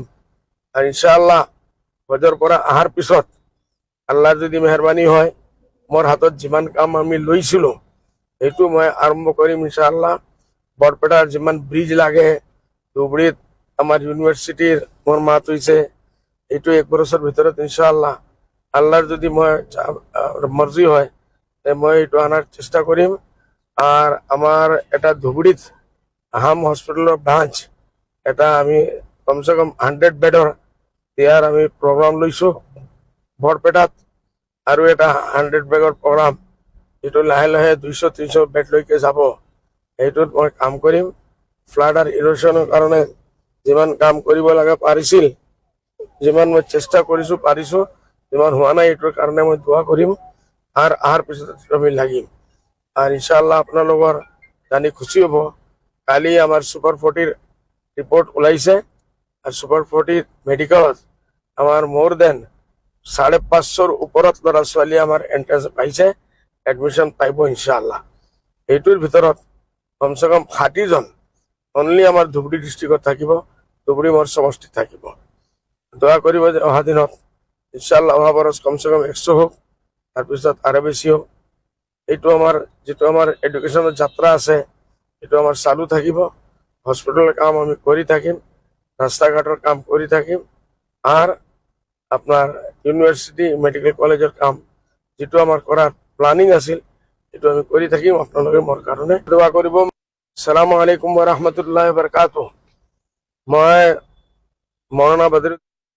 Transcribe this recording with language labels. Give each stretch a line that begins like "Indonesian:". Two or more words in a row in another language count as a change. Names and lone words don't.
Assamese: আৰু ইনশাআল্লাহ হজৰ পৰা অহাৰ পিছত আল্লাহ যদি মেহৰবানী হয় মোৰ হাতত যিমান কাম আমি লৈছিলো সেইটো মই আৰম্ভ কৰিম ইনশাআল্লাহ। বৰপেটাৰ যিমান ব্ৰিজ লাগে, ধুবুৰীত আমাৰ ইউনিভাৰ্চিটিৰ মোৰ মাত হৈছে, এইটো 1 বছৰৰ ভিতৰত ইনশাআল্লাহ আল্লাহৰ যদি মই মৰ্জি হয় মই এইটো আনাৰ চেষ্টা কৰিম। আর আমার এটা ধুবুৰীত আহাম হস্পিটেলৰ ব্ৰাঞ্চ এটা আমি কমসে কম 100 বেডৰ দিয়াৰ আমি প্ৰগ্ৰাম লৈছো। বৰপেটাত আৰু এটা 100 বেডৰ প্ৰগ্ৰাম, এইটো লাহে লাহে 200-300 বেডলৈকে যাব। এইটোত মই কাম কৰিম। ফ্লাড আৰু ইৰোশ্যনৰ কাৰণে যিমান কাম কৰিব লাগে পাৰিছিল, যিমান মই চেষ্টা কৰিছো পাৰিছো, যিমান হোৱা নাই এইটোৰ কাৰণে মই দোৱা কৰিম আৰু অহাৰ পিছত আমি লাগিম। আর ইনশাআল্লাহ আপনার জানি খুশি হব, কালি আমার সুপার 40 রিপোর্ট ওলাইছে আর সুপার 40 মেডিকেলত আমার
English: more than
Assamese: 550 ওপৰত ল'ৰা ছোৱালী আমার এন্ট্রেন্স পাইছে, এডমিশন পাইব ইনশাআল্লাহ। এইটোৰ ভিতৰত কমসে কম 60 জন অনলি আমার ধুবুৰী ডিস্ট্রিক্টত থাকিব, ধুবুৰী মোৰ সমষ্টিত থাকিব। দোয়া কৰিব যে অহা দিনত ইনশাআল্লাহ অহা বৰস কমসে কম 100 হোক, তাৰপিছত আৰু বেছি হোক। এইটো আমাৰ যেটো আমাৰ এডুকেশ্যনৰ যাত্ৰা আছে এইটো আমাৰ চালু থাকিব। হস্পিটেলৰ কাম আমি কৰি থাকিম, ৰাস্তা ঘাটৰ কাম কৰি থাকিম,
Bangla: আর আপনার
English: university medical
Bangla: কলেজের কাম যেটো আমার করার প্ল্যানিং
Assamese: আছিল এইটো আমি কৰি থাকিম। আপোনালোকে মোৰ কাৰণে দোৱা কৰিব।
Arabic: السلام عليكم ورحمة الله وبركاته.
Assamese: মই মৌলানা বদরুদ্দিন